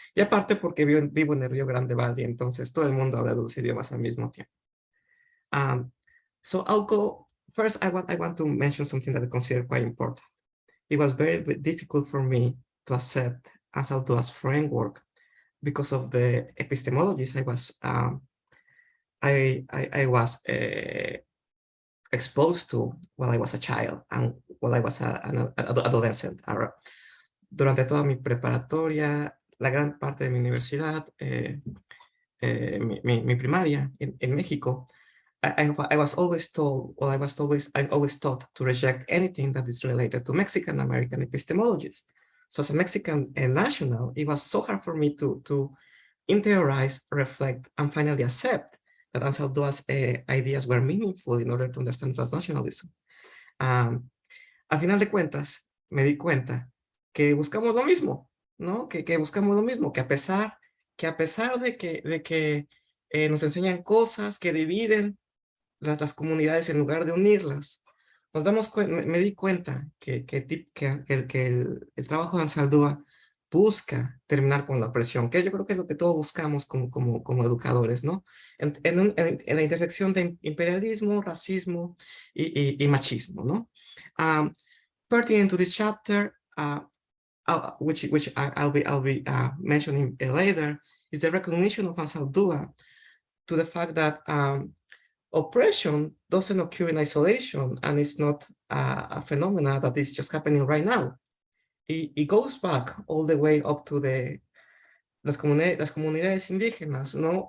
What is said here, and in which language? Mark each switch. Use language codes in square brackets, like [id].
[es] Y aparte porque vivo en el Río Grande Valley, entonces todo el mundo habla dos idiomas al mismo tiempo. [en] So I'll go, first I want to mention something that I consider quite important. It was very difficult for me to accept Anzaldua's framework because of the epistemologies I was exposed to while I was a child and while I was an adolescent. [es] Durante toda mi preparatoria, la gran parte de mi universidad, mi primaria en México, [en] I was always told, or I always taught to reject anything that is related to Mexican American epistemologies. So as a Mexican national, it was so hard for me to interiorize, reflect, and finally accept that Anzaldua's ideas were meaningful in order to understand transnationalism. [es] A final de cuentas, me di cuenta que buscamos lo mismo, ¿no? Que buscamos lo mismo, que a pesar de que nos enseñan cosas que dividen las comunidades en lugar de unirlas, nos damos cuenta, me di cuenta que el trabajo de Anzaldúa busca terminar con la opresión, que yo creo que es lo que todos buscamos como educadores, ¿no? En la intersección de imperialismo, racismo y machismo, ¿no? [en] Pertinent to this chapter, which I'll be mentioning later, is the recognition of Anzaldúa to the fact that oppression doesn't occur in isolation, and it's not a phenomena that is just happening right now. It goes back all the way up to [es] las comunidades indígenas, [en] ¿no?